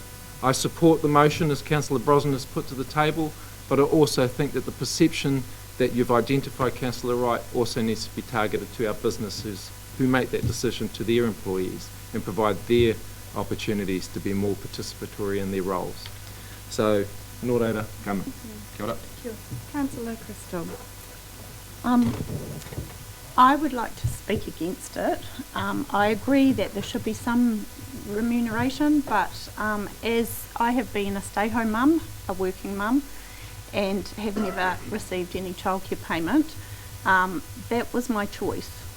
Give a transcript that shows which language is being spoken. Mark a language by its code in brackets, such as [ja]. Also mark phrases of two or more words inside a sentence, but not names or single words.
[en] I support the motion as Councillor Brosnan has put to the table, but I also think that the perception that you've identified, Councillor Wright, also needs to be targeted to our businesses who make that decision to their employees and provide their opportunities to be more participatory in their roles. So, [mi] nō reira, kama. Kia ora. [en] Councillor Crystal. I would like to speak against it. I agree that there should be some remuneration, but as I have been a stay-home mum, a working mum, and have never received any childcare payment, that was my choice.